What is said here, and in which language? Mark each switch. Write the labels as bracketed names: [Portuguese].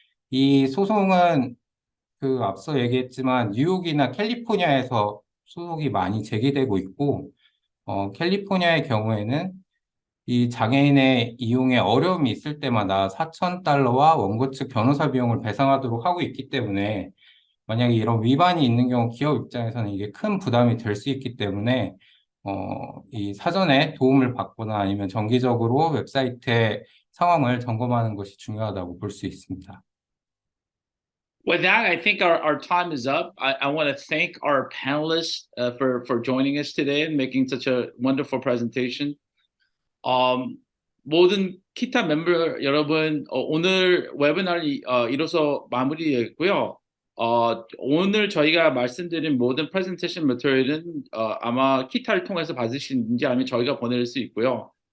[Korean] 이 소송은 앞서 얘기했지만 뉴욕이나 캘리포니아에서 소송이 많이 제기되고 있고 캘리포니아의 경우에는 이 장애인의 이용에 어려움이 있을 때마다 $4,000와 원고 측 변호사 비용을 배상하도록 하고 있기 때문에 만약에 이런 위반이 있는 경우 기업 입장에서는 이게 큰 부담이 될 수 있기 때문에 이 사전에 도움을 받거나 아니면 정기적으로 웹사이트의 상황을 점검하는 것이 중요하다고 볼 수 있습니다. [English] With that, I think our time is up. I want to thank our panelists for joining us today and making such a wonderful presentation. [Korean] 모든 키타 멤버 여러분, 오늘 웨비나를 이로써 마무리했고요. 오늘 저희가 말씀드린 모든 프레젠테이션 매터리얼은 아마 키타를 통해서 받으시는지 아니면 저희가 보낼 수 있고요.